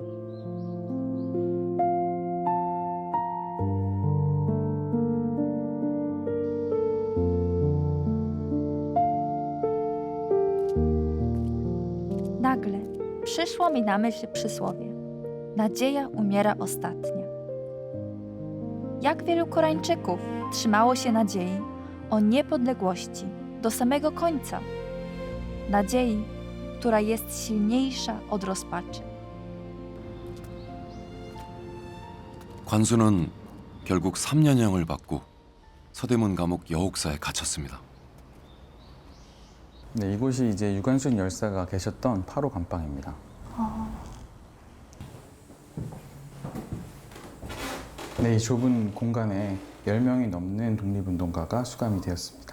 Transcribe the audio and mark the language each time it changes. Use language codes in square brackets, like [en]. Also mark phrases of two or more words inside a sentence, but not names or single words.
[pl] Nagle przyszło mi na myśl przysłowie: nadzieja umiera ostatnia. Jak wielu Koreańczyków trzymało się nadziei o niepodległości do samego końca. Nadziei, która jest silniejsza od rozpaczy. [ko] 관수는 결국 3년형을 받고 서대문 감옥 여옥사에 갇혔습니다. 네, 이곳이 이제 유관순 열사가 계셨던 8호 감방입니다. 네, 이 좁은 공간에 10명이 넘는 독립운동가가 수감이 되었습니다.